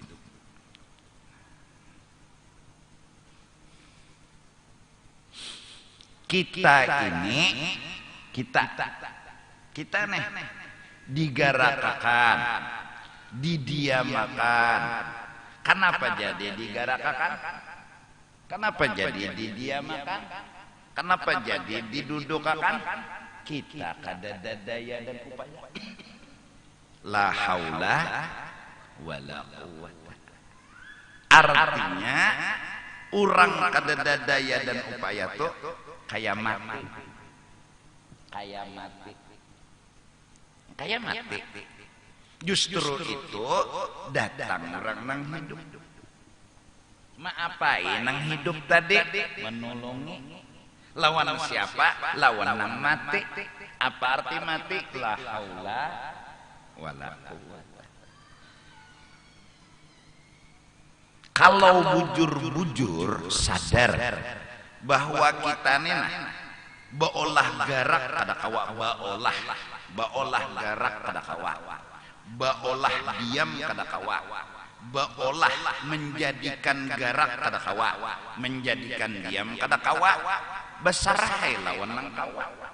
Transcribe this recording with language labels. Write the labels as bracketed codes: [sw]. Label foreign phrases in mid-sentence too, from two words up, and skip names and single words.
[bjn] Kita nih digarakakan, didiamakan. Kenapa jadi digarakakan? Kenapa jadi didiamakan? Kenapa jadi didudukakan? Kita kada daya dan upaya. [ar] لا حول ولا قوة. [bjn] Artinya orang kada daya dan upaya tuh kayak mati. Justru itu datang orang nang hidup. Maapain nang hidup tadi? Menolongi. Lawan siapa? Lawan nang mati. Apa arti mati? [ar] لا حول ولا قوة. [bjn] Kalau bujur-bujur sadar bahwa kita nih baolah garak kada kawa, baolah garak kada kawa, baolah diam kada kawa, baolah menjadikan garak kada kawa, menjadikan diam kada kawa, besarah lawan nang kawa.